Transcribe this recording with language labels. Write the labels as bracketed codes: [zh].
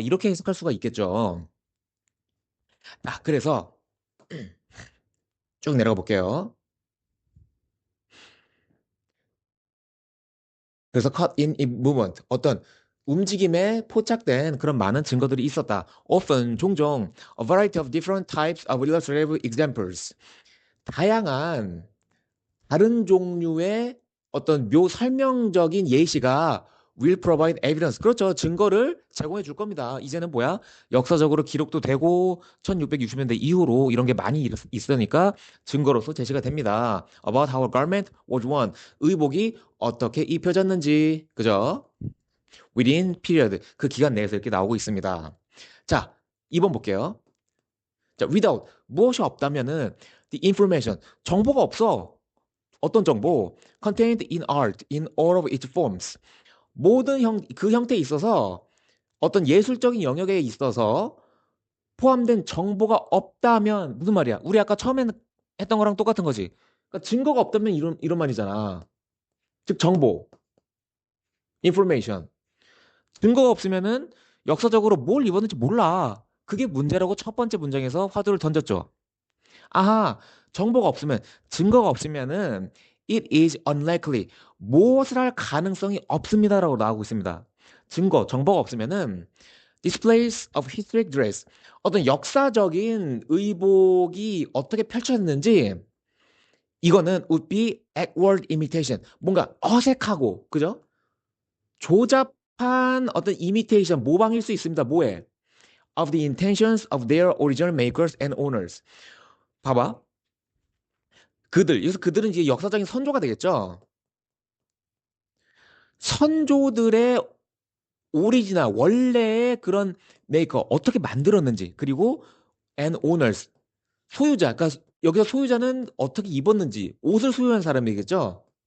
[ko] 이렇게 해석할 수가 있겠죠. 그래서 쭉 내려가 볼게요. 그래서 [en] cut in movement [ko] 어떤 움직임에 포착된 그런 많은 증거들이 있었다. [en] Often [ko] 종종 [en] a variety of different types of illustrative examples [ko] 다양한 다른 종류의 어떤 설명적인 예시가 [en] will provide evidence. [ko] 그렇죠. 증거를 제공해 줄 겁니다. 이제는 뭐야? 역사적으로 기록도 되고 1660년대 이후로 이런 게 많이 있으니까 증거로서 제시가 됩니다. [en] About how a garment was worn. [ko] 의복이 어떻게 입혀졌는지. 그죠? [en] Within period. [ko] 그 기간 내에서 이렇게 나오고 있습니다. 자, 2번 볼게요. 자, without. 무엇이 없다면은 [en] the information. [ko] 정보가 없어. 어떤 정보? [en] Contained in art in all of its forms. [ko] 그 형태에 있어서 어떤 예술적인 영역에 있어서 포함된 정보가 없다면 무슨 말이야? 우리 아까 처음에 했던 거랑 똑같은 거지. 그러니까 증거가 없다면 이런 말이잖아. 즉 정보, information. 증거가 없으면은 역사적으로 뭘 입었는지 몰라. 그게 문제라고 첫 번째 문장에서 화두를 던졌죠. 아하, 정보가 없으면, 증거가 없으면은 [en] it is unlikely. [ko] 무엇을 할 가능성이 없습니다라고 나오고 있습니다. 정보가 없으면은 [en] displays of historic dress. [ko] 어떤 역사적인 의복이 어떻게 펼쳐졌는지 이거는 [en] would be awkward imitation. [ko] 뭔가 어색하고, 그죠? 조잡한 어떤 imitation, 모방일 수 있습니다. 뭐에? [en] Of the intentions of their original makers and owners. [ko] 봐봐. 여기서 그들은 이제 역사적인 선조가 되겠죠. 선조들의 오리지널, 원래의 그런 메이커, 어떻게 만들었는지, 그리고 [en] and owners, [ko] 소유자, 그러니까 여기서 소유자는 어떻게 입었는지, 옷을 소유한 사람이겠죠.